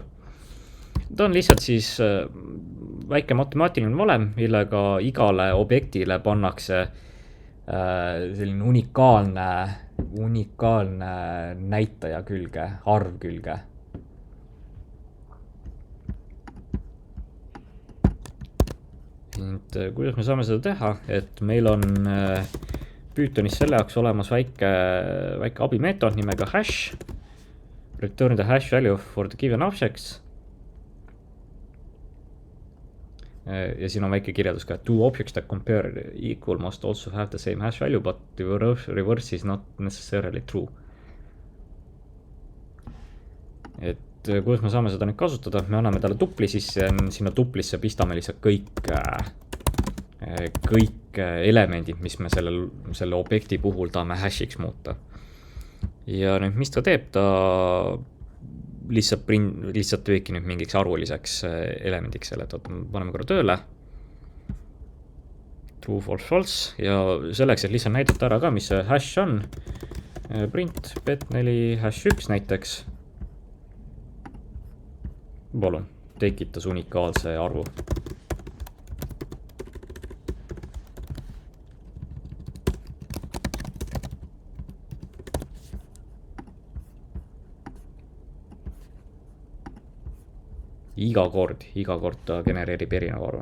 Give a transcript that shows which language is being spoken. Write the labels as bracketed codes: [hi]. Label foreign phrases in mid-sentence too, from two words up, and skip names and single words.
[et] Ta on lihtsalt siis väike matemaatiline valem, millega igale objektile pannakse selline unikaalne näitaja külge, arv külge. Kuidas me saame seda teha, et meil on Pythonis selle jaoks olemas väike abimeetod nimega hash, [en] return the hash value for the given objects. [et] Ja siin on väike kirjeldus ka, [en] two objects that compare equal must also have the same hash value, but the reverse is not necessarily true. [et] Et kuidas me saame seda nüüd kasutada, me anname talle tupli sisse, sinna tuplisse pistame lihtsalt kõik elemendid, mis me selle objekti puhul tahame hashiks muuta. Ja nüüd, mis ta teeb, ta lihtsalt teebki nüüd mingiks arvuliseks elemendiks selle, et paneme korra tööle. [en] True, false, false. [et] Ja selleks, et lihtsalt näidata ära ka, mis see hash on, [en] print bet4 hash [et] 1 näiteks. Palun, tekitas unikaalse arvu. Iga kord ta genereerib erineva arvu.